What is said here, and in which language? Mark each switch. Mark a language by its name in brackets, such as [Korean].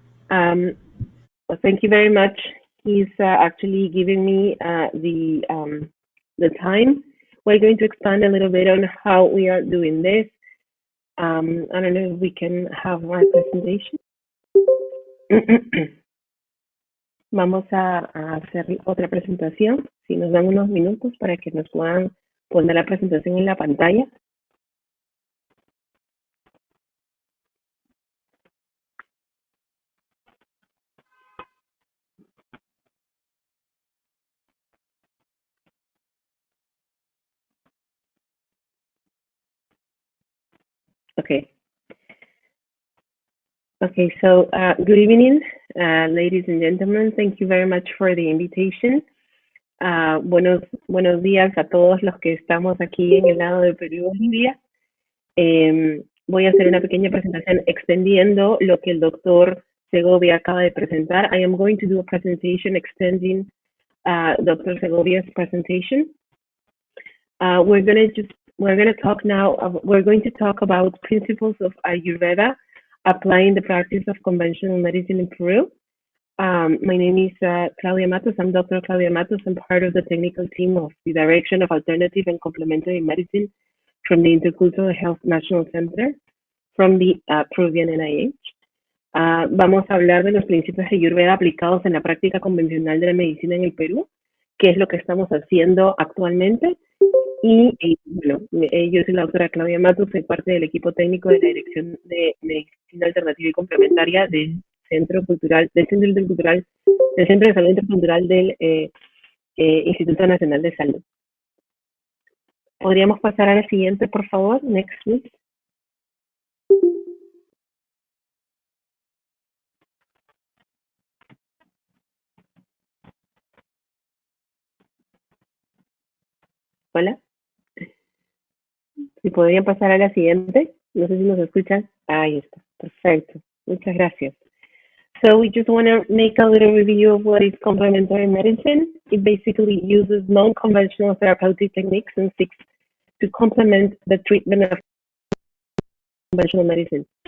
[English] Well, thank you very much. He's actually giving me the time. We're going to expand a little bit on how we are doing this. I don't know if we can have my presentation. [Spanish] Vamos a hacer otra presentación. Si nos dan unos minutos para que nos puedan poner la presentación en la pantalla. [English] Okay. Okay, so good evening, ladies and gentlemen. Thank you very much for the invitation. [Spanish] Buenos días a todos los que estamos aquí en el lado de Perú y Bolivia. Voy a hacer una pequeña presentación extendiendo lo que el doctor Segovia acaba de presentar. [English] I am going to do a presentation extending Dr. Segovia's presentation. We're going to talk about principles of Ayurveda applying the practice of conventional medicine in Peru. My name is Claudia Matos. I'm Dr. Claudia Matos. I'm part of the technical team of the Direction of Alternative and Complementary Medicine from the Intercultural Health National Center from the Peruvian NIH. [Spanish] Vamos a hablar de los principios de Ayurveda aplicados en la práctica convencional de la medicina en el Perú, que es lo que estamos haciendo actualmente. Y bueno, yo soy la doctora Claudia Matos, soy parte del equipo técnico de la Dirección de Medicina Alternativa y Complementaria del Centro Cultural, del Centro de Salud Intercultural del Instituto Nacional de Salud. ¿Podríamos pasar a la siguiente, por favor? [English] Next, please. [Spanish] Hola. Si podrían pasar a la siguiente. No sé si nos escuchan. Ahí está. Perfecto. Muchas gracias. [English] So we just want to make a little review of what is complementary medicine. It basically uses non-conventional therapeutic techniques and seeks to complement the treatment of conventional medicine.